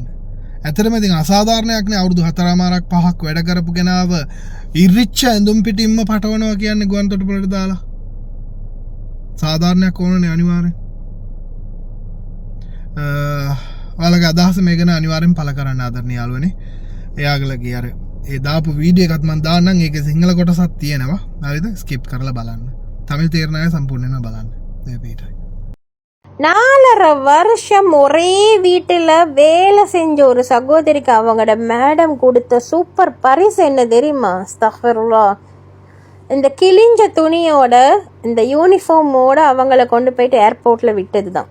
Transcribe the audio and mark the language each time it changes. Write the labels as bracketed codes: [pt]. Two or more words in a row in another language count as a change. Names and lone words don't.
[si] ඇත්තටම ඉතින් අසාධාරණයක් නේ අවුරුදු 4මාරක් 5ක් වැඩ කරපු කෙනාව ඉරිච්ච ඇඳුම් පිටින්ම පටවනවා කියන්නේ ගුවන් තොටුපළට දාලා. සාධාරණයක් ඕනනේ අනිවාර්යෙන්. ඔයාලගේ අදහස මේ ගැන අනිවාර්යෙන් පළ කරන්න ආදරණීය යාළුවනේ. එයාගලගේ අර ඒ දාපු වීඩියෝ එකත් මම දාන්නම්. ඒකේ සිංහල කොටසක් තියෙනවා. හරිද? ස්කිප් කරලා බලන්න. தமிழ் தேர்ன சம்பூர்ணமா பலான் தேவையிட்டாய். [ta] 4.5 வருஷம் ஒரே வீட்டில் வேலை செஞ்ச ஒரு சகோதரிக்கு அவங்களோட மேடம் கொடுத்த சூப்பர் பரிசு என்ன தெரியுமா? அஸ்தக்ஃபிருல்லா. இந்த கிழிஞ்ச துணியோட இந்த யூனிஃபார்மோட அவங்கள கொண்டு போயிட்டு ஏர்போர்ட்டில் விட்டது தான்.